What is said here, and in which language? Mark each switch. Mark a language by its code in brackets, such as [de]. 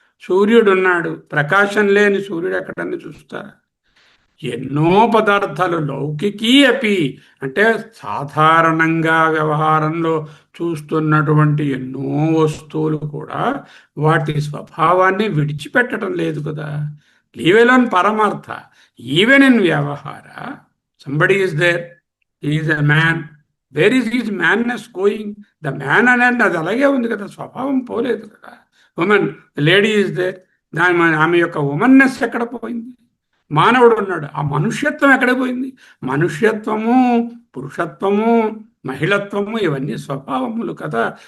[te] సూర్యుడు ఉన్నాడు, ప్రకాశం లేని సూర్యుడు ఎక్కడన్నా చూస్తారా? ఎన్నో పదార్థాలు లౌకికీ అపి అంటే సాధారణంగా వ్యవహారంలో చూస్తున్నటువంటి ఎన్నో వస్తువులు కూడా వాటి స్వభావాన్ని విడిచిపెట్టడం లేదు కదా. [en] Leave alone పరమార్థ, even in వ్యవహార, somebody is there, he is a man, where is is manness going? [te] The man అనేది అది అలాగే ఉంది కదా, స్వభావం పోలేదు కదా. ఉమెన్, [en] lady is there, [te] ఆమె యొక్క ఉమెన్నెస్ ఎక్కడ పోయింది? మానవుడు ఉన్నాడు, ఆ మనుష్యత్వం ఎక్కడ పోయింది? మనుష్యత్వము, పురుషత్వము, మహిళత్వము ఇవన్నీ స్వభావములు కదా.